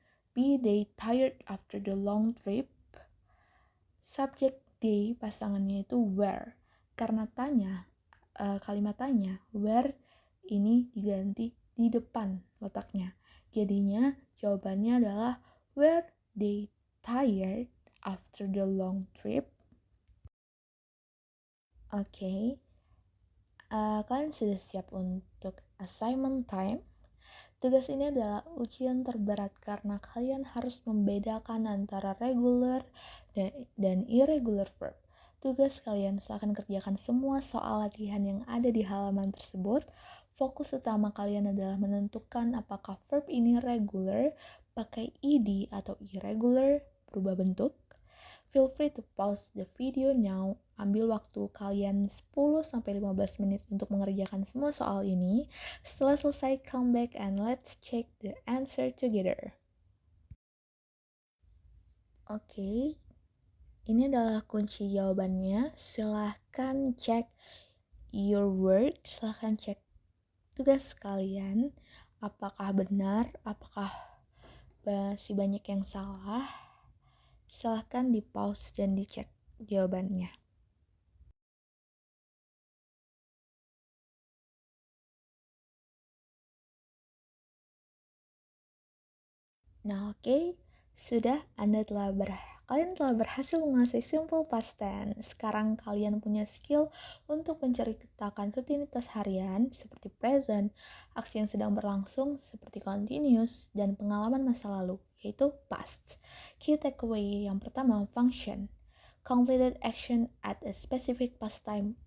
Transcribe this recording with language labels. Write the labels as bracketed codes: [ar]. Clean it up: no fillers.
[en] Be they tired after the long trip? [id] Subjek they pasangannya itu were. Karena kalimat tanya, where ini diganti di depan letaknya. Jadinya jawabannya adalah [en] were they tired after the long trip? [id] Oke. Kalian sudah siap untuk assignment time? Tugas ini adalah ujian terberat karena kalian harus membedakan antara regular dan irregular verb. Tugas kalian silahkan kerjakan semua soal latihan yang ada di halaman tersebut. Fokus utama kalian adalah menentukan apakah verb ini regular, pakai ed atau irregular, berubah bentuk. [en] Feel free to pause the video now. [id] Ambil waktu kalian 10-15 menit untuk mengerjakan semua soal ini. Setelah selesai, [en] come back and let's check the answer together. [id] Oke, ini adalah kunci jawabannya. Silahkan cek [en] your work, [id] silahkan cek tugas kalian. Apakah benar, apakah masih banyak yang salah. Silahkan di pause dan dicek jawabannya. Nah, oke. Sudah, kalian telah berhasil menguasai simple past tense. Sekarang kalian punya skill untuk menceritakan rutinitas harian seperti present, aksi yang sedang berlangsung seperti continuous, dan pengalaman masa lalu, yaitu past. [en] Key takeaway [id] yang pertama, [en] function. Completed action at a specific past time.